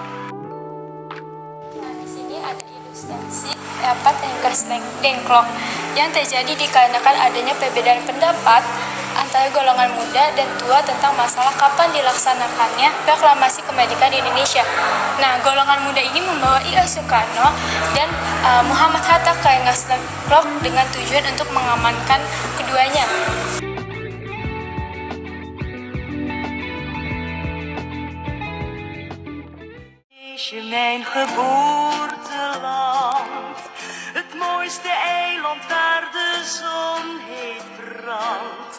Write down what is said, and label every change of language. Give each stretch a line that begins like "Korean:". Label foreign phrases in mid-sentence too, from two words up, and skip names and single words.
Indonesian: Nah, di sini ada ilustrasi rapat Dengklok yang terjadi dikarenakan adanya perbedaan pendapat antara golongan muda dan tua tentang masalah kapan dilaksanakannya proklamasi kemerdekaan Indonesia. Nah, golongan muda ini membawa I.A. Soekarno dan Muhammad Hatta ke Dengklok dengan tujuan untuk mengamankan keduanya.
Dutch: Mijn geboorteland, het mooiste eiland waar de zon heet brandt.